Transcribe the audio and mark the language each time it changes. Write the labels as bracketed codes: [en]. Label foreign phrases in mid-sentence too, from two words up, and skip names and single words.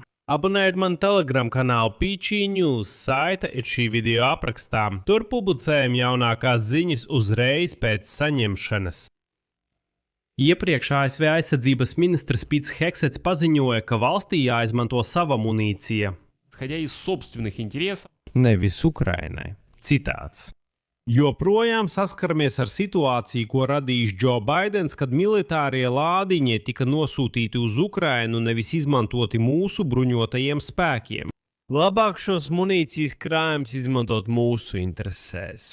[lv] Abonējiet man Telegram kanālu Pīči News, saite ir šī video aprakstā. Tur publicējam jaunākās ziņas uzreiz pēc saņemšanas. Iepriekš ASV aizsardzības ministrs Pits Hegsets paziņoja, ka valstī jāizmanto sava munīcija. [ru] исходя из собственных интересов, [lv] Nevis Ukrainai. Citāts. Joprojām saskaramies ar situāciju, ko radījis Joe Baidens, kad militārie lādiņi tika nosūtīti uz Ukrainu, nevis izmantoti mūsu bruņotajiem spēkiem. Labāk šos munīcijas krājumus izmantot mūsu interesēs.